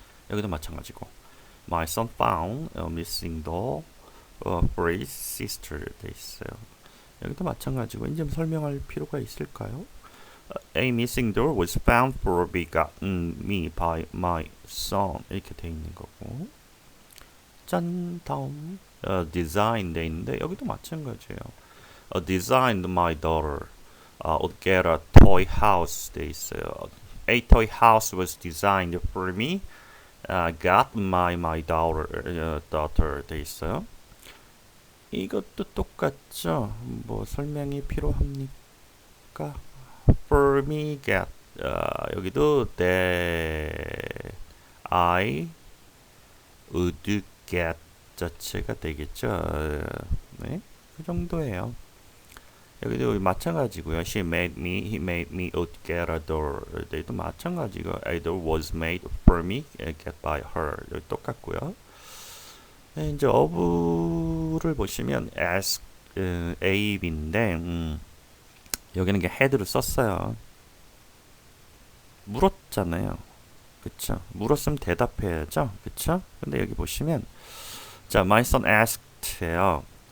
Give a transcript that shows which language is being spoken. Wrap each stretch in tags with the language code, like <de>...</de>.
<ko>여기도 마찬가지고</ko> <en>My son found a missing doll for his sister</en> <ko>돼 있어요. 여기도 마찬가지고 이제 설명할 필요가 있을까요?</ko> <en>A missing doll was found for begotten me by my son</en> <ko>이렇게 돼 있는 거고 짠 다음 design 돼 있는데 여기도 마찬가지예요.</ko> <en>designed my daughter would get a toy house</en> <ko>돼 있어요.</ko> <en>A toy house was designed for me. got my daughter</en> <ko>돼 있어요. 이것도 똑같죠. 뭐 설명이 필요합니까?</ko> <en>For me get</en> <ko>여기도</ko> <en>that I would get</en> <ko>자체가 되겠죠. 네, 그 정도예요. 여기도 마찬가지고요.</ko> <en>She made me, he made me would get a door.</en> <ko>여기도 마찬가지고</ko> <en>a door was made for me, get by her.</en> <ko>여기 똑같고요. 네, 이제 of를 보시면 ask, A인데 여기는 이게 had를 썼어요. 물었잖아요. 그쵸? 물었으면 대답해야죠. 그쵸? 근데 여기 보시면 자,</ko> <en>my son asked</en> <ko>예요.</ko>